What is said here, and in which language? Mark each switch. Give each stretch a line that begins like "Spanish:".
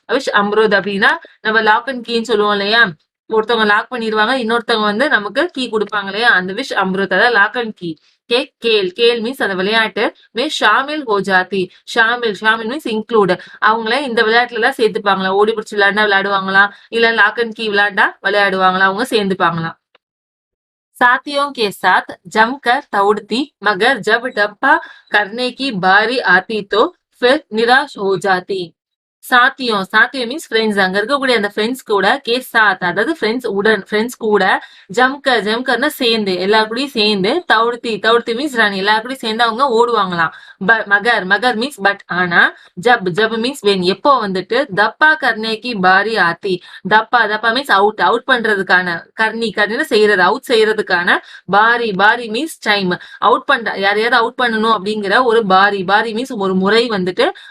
Tamil: Wish Amrut அப்படின்னா நம்ம lock and கீன்னு சொல்லுவோம் இல்லையா, ஒருத்தவங்க லாக் பண்ணிடுவாங்க, இன்னொருத்தவங்க வந்து நமக்கு கீ கொடுப்பாங்க இல்லையா, அந்த விஷ் அம்ருத், அதாவது lock and key. Khel means அந்த விளையாட்டு.
Hindi: மே ஷாமில் ஹோ ஜாதி,
Tamil: ஷாமில் மீன்ஸ் இன்க்ளூட், அவங்கள இந்த விளையாட்டுல எல்லாம் சேர்த்துப்பாங்களா, ஓடி பிடிச்சி விளையாடுவாங்களா, இல்ல லாக் அண்ட் கீ விளையாடுவாங்களா, அவங்க சேர்ந்துப்பாங்களாம்.
Hindi: साथियों के साथ जमकर दौड़ती मगर जब डब्बा करने की बारी आती तो फिर निराश हो जाती.
Tamil: சாத்தியம் மீன்ஸ் ஃப்ரெண்ட்ஸ். அங்க இருக்கக்கூடிய அந்த ஃப்ரெண்ட்ஸ் கூட கே சாத் அதாவது ஃப்ரெண்ட்ஸ் உடன் ஃப்ரெண்ட்ஸ் கூட ஜம்கர்னா சேர்ந்து எல்லார் கூடயும் சேர்ந்து தவுடுத்தி மீன்ஸ் ரன் எல்லார் கூடயும் சேர்ந்து அவங்க ஓடுவாங்களாம். மகர் மீன்ஸ் பட் ஆனா ஜப் மீன்ஸ் வென் எப்போ வந்துட்டு தப்பா கர்னேக்கி பாரி ஆத்தி தப்பா மீன்ஸ் அவுட் பண்றதுக்கான கர்ணின்னு செய்யறது அவுட் செய்யறதுக்கான பாரி மீன்ஸ் டைம் அவுட் பண்ற யாரையாவது அவுட் பண்ணணும் அப்படிங்கிற ஒரு பாரி மீன்ஸ் ஒரு முறை வந்துட்டு